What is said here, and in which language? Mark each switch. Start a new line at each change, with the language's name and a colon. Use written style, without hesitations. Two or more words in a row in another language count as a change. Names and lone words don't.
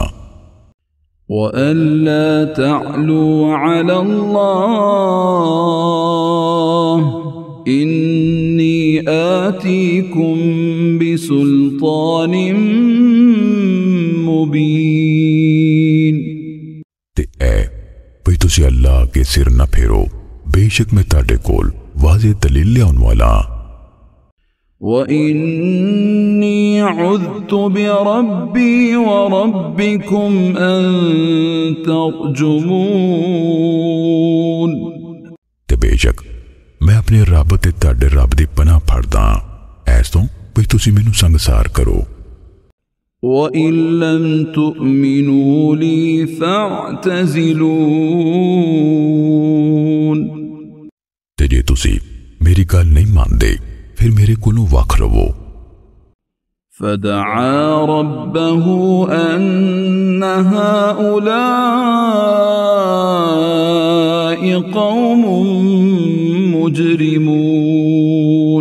Arabic: وألا تعلوا على الله إني آتيكم بسلطان مبين.
Punjabi: تے اے بھئی تسی اللہ کے سر نہ پھیرو، بیشک میں تہاڈے کول واضح دلیل لیاؤن والا ہاں.
Arabic: وإني عذت بربي وربكم أن ترجمون.
Punjabi: تے بیشک میں اپنے رب تے تہاڈے رب دی پناہ پھڑدا ہاں، ایس توں بھئی تسی مینوں سنگسار کرو.
Arabic: وإن لم تؤمنوا لي فاعتزلون.
Punjabi: تے جے تسی میری گل نہیں ماندے پھر میرے کولوں وکھ رہو.
Arabic: فدعا ربه أن هؤلاء قوم مجرمون.